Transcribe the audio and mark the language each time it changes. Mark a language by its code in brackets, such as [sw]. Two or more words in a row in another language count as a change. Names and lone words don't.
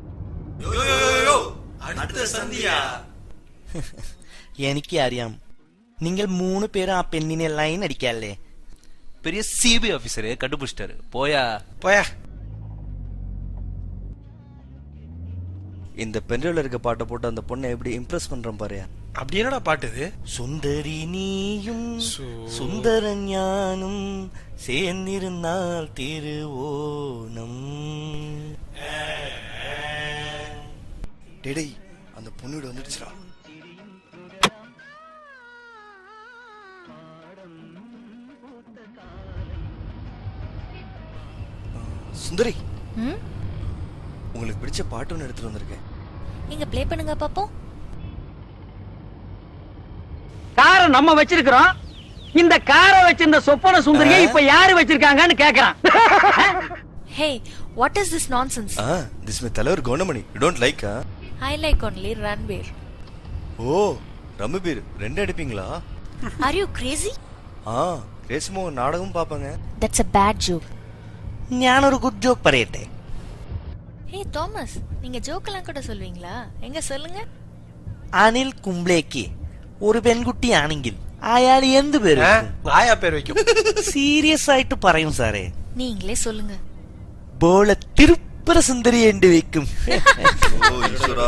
[ml] അടുത്ത സന്ധ്യ. എനിക്ക് അറിയാം, നിങ്ങൾ 3 പേരും ആ പെണ്ണിനെ ലൈൻ അടിക്കാല്ലേ? [ta] பெரிய சிபி ஆபீசர் கண்டுபிடிச்சிட்டாரு. போயா போயா. இந்த பென்ட்ரைவ்ல இருக்க பாட்டை போட்டு அந்த பொண்ணை எப்படி இம்ப்ரெஸ் பண்றேன் பாருயா. அப்படி என்னடா பாட்டு இது? [ml] സുന്ദരി നീയും സുന്ദര ഞാനും ചേർന്നിരുന്നാൽ തിരുവോണം. [ta] டேய் அந்த பொண்ணு வந்துடுச்சுடா. சுந்தரி, உங்களுக்கு பிடிச்ச பாட்டு ஒன்று எடுத்துட்டு வந்திருக்கேன். நீங்க ப்ளே பண்ணுங்க பாப்போம். காரை நம்ம வச்சிருக்கிறோம். இந்த காரை வச்சிருந்த சொப்பன சுந்தரியை இப்ப யாரு வச்சிருக்காங்கன்னு கேக்குறான். [en] Hey, what is this nonsense? திஸ் மை தலைவர் கவுண்டமணி. You don't like? I like only Ranbir. [ta] ஓ, ரம்பீர் ரெண்டு அடிப்பீங்களா? [en] Are you crazy? [ta] ரேசுமோ நாடகம் பாப்பாங்க. [en] That's a bad joke. [ml] ഞാനൊരു [en] good joke [ml] പറയട്ടെ. [ta] Hey Thomas, நீங்க ஜோக்கெல்லாம் கூட சொல்வீங்களா? எங்க சொல்லுங்க. [ml] അനിൽ കുംബ്ലേക്ക് ഒരു പെൺകുട്ടിയാണെങ്കിൽ അയാൾ എന്ത് പേര് [ta] ஆயா பேர் வைக்கும். [ml] സീരിയസ് ആയിട്ട് പറയും സാറേ. [ta] நீங்களே சொல்லுங்க. [ml] ബോള തിരുപ്പര സുന്ദരി എന്ന് വെക്കും. [ta] ஓ ஈஸ்வரா.